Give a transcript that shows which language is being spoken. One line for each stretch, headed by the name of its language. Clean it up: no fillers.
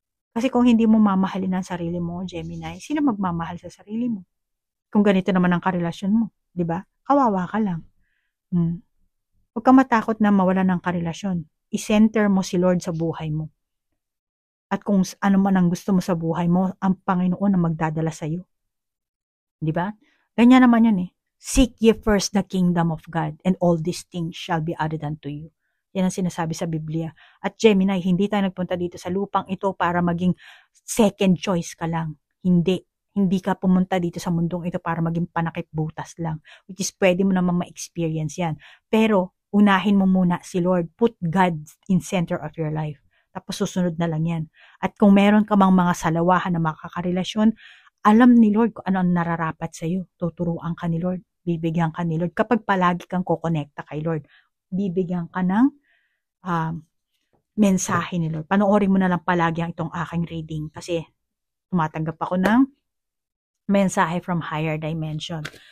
Filipino: Kasi kung hindi mo mamahalin ang sarili mo, Gemini, sino magmamahal sa sarili mo? Kung ganito naman ang karelasyon mo, di ba? Kawawa ka lang. Huwag ka matakot na mawalan ng karelasyon. I-center mo si Lord sa buhay mo. At kung ano man ang gusto mo sa buhay mo, ang Panginoon ang magdadala sa iyo. Di ba? Ganyan naman yun
English: Seek ye first the kingdom of God, and all these things shall be added unto you.
Filipino: Yan ang sinasabi sa Biblia. At Gemini, hindi tayo nagpunta dito sa lupang ito para maging second choice ka lang. Hindi. Hindi ka pumunta dito sa mundong ito para maging panakip butas lang. Which is pwede mo naman ma-experience yan. Pero, unahin mo muna si Lord.
English: Put God in center of your life.
Filipino: Tapos susunod na lang yan. At kung meron ka mang mga salawahan na makakarelasyon, alam ni Lord kung ano ang nararapat sa iyo. Tuturuan ka ni Lord. Bibigyan ka ni Lord. Kapag palagi kang kukonekta kay Lord, bibigyan ka ng mensahe ni Lord. Panoorin mo na lang palagi ang itong aking reading kasi tumatanggap ako ng mensahe
English: from higher dimension.